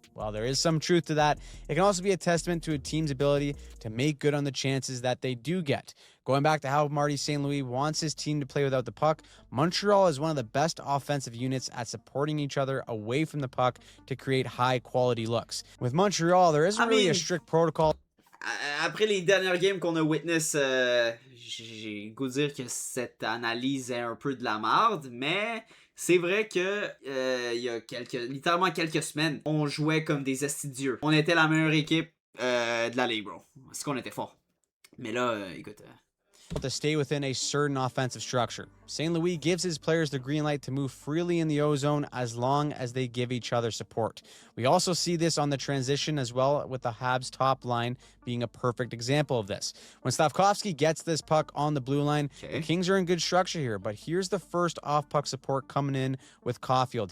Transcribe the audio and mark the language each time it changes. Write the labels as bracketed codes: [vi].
[en] While there is some truth to that, it can also be a testament to a team's ability to make good on the chances that they do get. Going back to how Marty St. Louis wants his team to play without the puck, Montreal is one of the best offensive units at supporting each other away from the puck to create high-quality looks. With Montreal, there isn't really a strict protocol. [fr] Après les dernières games qu'on a witness, j'ai goût de dire que cette analyse est un peu de la merde, mais C'est vrai que il y a littéralement quelques semaines, on jouait comme des astidieux. On était la meilleure équipe de la ligue, bro. Parce qu'on était fort. Mais là, écoute... [en] to stay within a certain offensive structure. St. Louis gives his players the green light to move freely in the O-zone as long as they give each other support. We also see this on the transition as well, with the Habs top line being a perfect example of this. When Slavkovsky gets this puck on the blue line, the Kings are in good structure here, but here's the first off-puck support coming in with Caulfield.